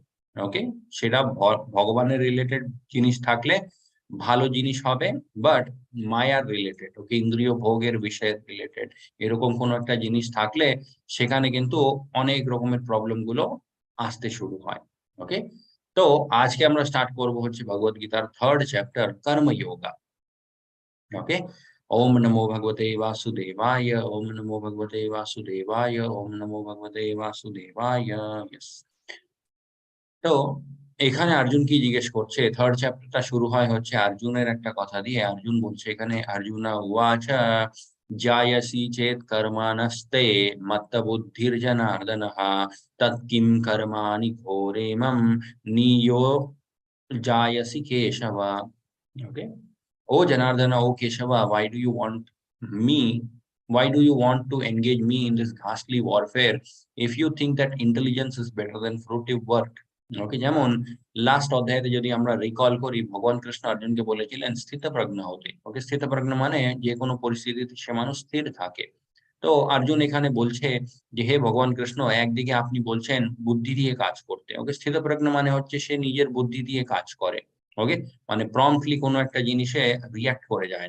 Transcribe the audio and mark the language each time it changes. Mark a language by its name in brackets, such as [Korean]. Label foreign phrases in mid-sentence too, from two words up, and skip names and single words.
[Bangla] ওকে, সেটা ভগবানের রিলেটেড জিনিস থাকলে ভালো জিনিস হবে, বাট মায়ার রিলেটেড, ওকে, ইন্দ্রিয় ভোগের বিষয়ের রিলেটেড এরকম কোনো একটা জিনিস থাকলে সেখানে কিন্তু অনেক রকমের প্রবলেম গুলো আসতে শুরু হয়। ওকে, তো আজকে আমরা স্টার্ট করব হচ্ছে ভগবত গীতার 3rd চ্যাপ্টার কর্মযোগা। ओके, [Sanskrit] ओम नमो भगवते वासुदेवाय, ओम नमो भगवते वासुदेवाय, ओम नमो भगवते वासुदेवाय। [Bangla] यस, তো এখানে অর্জুন কি জিজ্ঞেস করছে, 3rd চ্যাপ্টারটা শুরু হয় হচ্ছে অর্জুনের একটা কথা দিয়ে। অর্জুন বলছে এখানে, [Sanskrit] অর্জুনা উবাচ জায়সি চেত কর্মাণস্তে মত্তবুদ্ধির জনার্দনঃ তৎকিম কর্মাণি ঘোরেমম নিয়ো জায়সি কেশব। [Bangla] ওকে, [English] Oh Janardana, oh Keshava, why do you want me? Why do you want to engage me in this ghastly warfare if you think that intelligence is better than fruitive work? [Bangla] ওকে, যেমন লাস্ট অধ্যায়ে যদি আমরা রিকল করি, ভগবান কৃষ্ণ অর্জুনকে বলেছিলেন স্থিতপ্রজ্ঞ হতে। ওকে, স্থিতপ্রজ্ঞ মানে যে কোনো পরিস্থিতিতে সে মানুষ স্থির থাকে। তো অর্জুন এখানে বলছে যে হে ভগবান কৃষ্ণ, একদিকে আপনি বলছেন বুদ্ধি দিয়ে কাজ করতে। ওকে, স্থিতপ্রজ্ঞ মানে হচ্ছে সে নিজের বুদ্ধি দিয়ে কাজ করে। ওকে, মানে প্রম্পটলি কোনো একটা জিনিসে রিয়াক্ট করে যায় না।